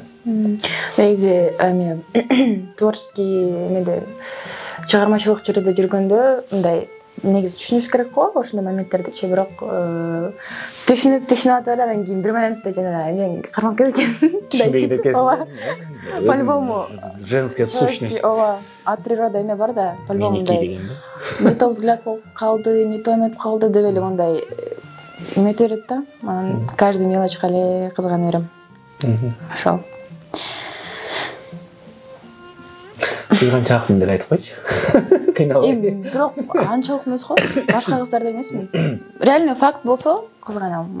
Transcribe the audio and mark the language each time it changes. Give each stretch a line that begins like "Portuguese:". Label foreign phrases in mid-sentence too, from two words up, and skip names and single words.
Kyrgyz: Негизи эми творческий эмеде чыгармачылык жөнүндө жүргөндө мындай негизи түшүнүш керек го ошондой моменттердечи, бирок түшүнүп атып эле анан кийин бир моментте жана мен кармап кеткен. Түшүнбөй кетесиң. По-любому
Russian: Женская сущность.
Kyrgyz: Ооба,
Russian: от природы
Kyrgyz: эме бар да, по-любому мындай.
Russian: Не то взгляд
Kyrgyz: болуп калды,
Russian: не то
Kyrgyz: эметип калды деп эле мындай эметип берет да. Анан
Russian: каждый мелочка
Kyrgyz: эле кызгана берем. Ошол. Кызганчакмын деп айтып койчу. Кыйналбай. Бирок анчалык эмес го. Башка кыздардай эмесмин.
Russian: Реально факт
Kyrgyz: болсо кызганам.